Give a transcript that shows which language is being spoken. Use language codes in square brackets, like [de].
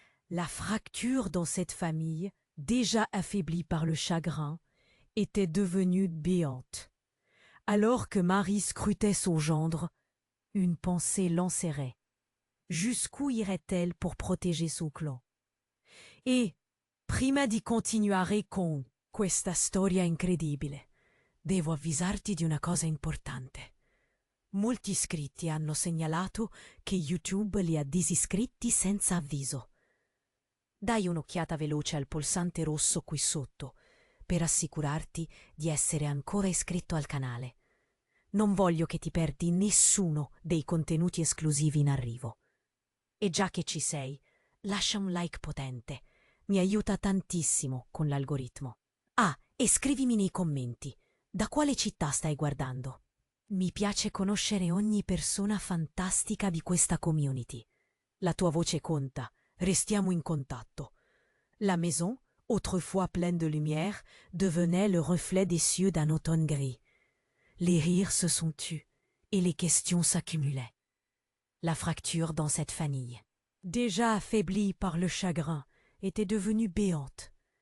[fr] La fracture dans cette famille, déjà affaiblie par le chagrin, était devenue béante. Alors que Marie scrutait son gendre, une pensée l'enserrait. Jusqu'où irait-elle pour protéger son clan? Et, [it] prima di continuare con questa storia incredibile, devo avvisarti di una cosa importante. Molti iscritti hanno segnalato che YouTube li ha disiscritti senza avviso. Dai un'occhiata veloce al pulsante rosso qui sotto per assicurarti di essere ancora iscritto al canale. Non voglio che ti perdi nessuno dei contenuti esclusivi in arrivo. E già che ci sei, lascia un like potente. Mi aiuta tantissimo con l'algoritmo. Ah, e scrivimi nei commenti. Da quale città stai guardando? Mi piace conoscere ogni persona fantastica di questa community. La tua voce conta. Restiamo in contatto. [fr] La maison, autrefois pleine de lumière, devenait le reflet des cieux d'un automne gris. Les rires se sont tus et les questions s'accumulaient. La fracture dans cette famille, déjà affaiblie par le chagrin, était devenue béante.